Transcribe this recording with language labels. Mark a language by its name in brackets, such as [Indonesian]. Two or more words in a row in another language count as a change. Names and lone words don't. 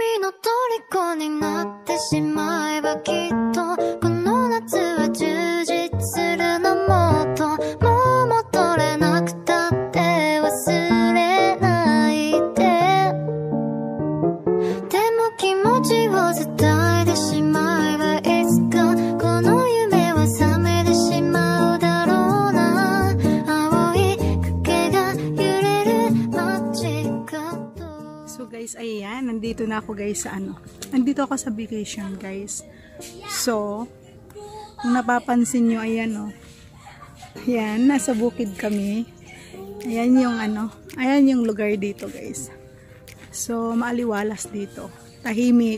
[Japanese] 虜になってしまえばきっとこの夏は充実するのもっともう戻れなくたって忘れないででも気持ちを伝えてしまえばいつかこの夢は覚めてしまうだろうな青い影が揺れる街角 [Filipino] So guys, ayan, nandito na ako guys sa nandito ako sa vacation guys. So, kung napapansin nyo, ayan o. Ayan, nasa bukid kami. Ayan yung ayan yung lugar dito guys. So, maaliwalas dito. Tahimik.